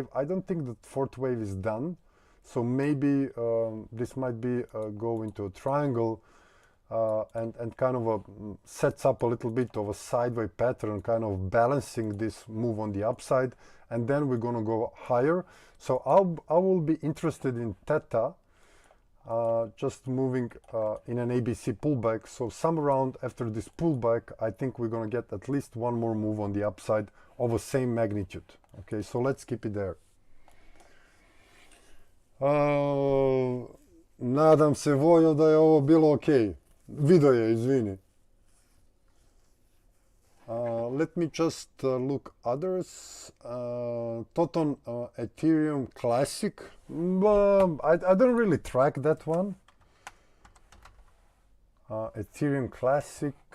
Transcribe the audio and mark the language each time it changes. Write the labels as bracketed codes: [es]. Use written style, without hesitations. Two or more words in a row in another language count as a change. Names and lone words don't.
[en] I don't think that 4th wave is done, so maybe this might be go into a triangle and kind of sets up a little bit of a sideways pattern, kind of balancing this move on the upside, and then we're going to go higher. So I will be interested in theta, just moving in an ABC pullback. So some around after this pullback, I think we're going to get at least one more move on the upside of the same magnitude. Okay, so let's keep it there. [sr] Nadam se, Vojo, da je ovo bilo ok. Video je, izvini. [en] Let me just look others. Toton Ethereum Classic. I don't really track that one. Ethereum Classic.